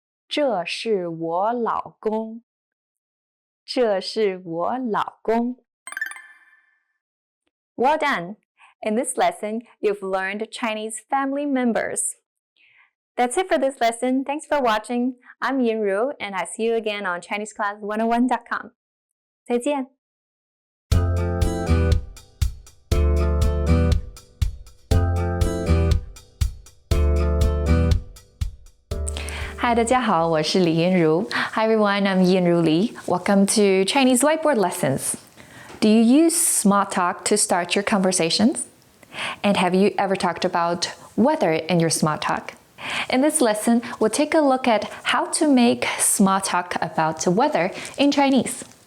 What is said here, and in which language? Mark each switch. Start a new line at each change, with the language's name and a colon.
Chinese: 这是我老公这是我老公
English: Well done! In this lesson, you've learned Chinese family members. That's it for this lesson. Thanks for watching. I'm Yinru, and I see you again on ChineseClass101.com.
Chinese: 再见。 Hi, 大家好，我是李妍如。
English: Hi everyone, I'm Yinru Li. Welcome to Chinese Whiteboard Lessons. Do you use small talk to start your conversations? And have you ever talked about weather in your small talk? In this lesson, we'll take a look at how to make small talk about weather in Chinese.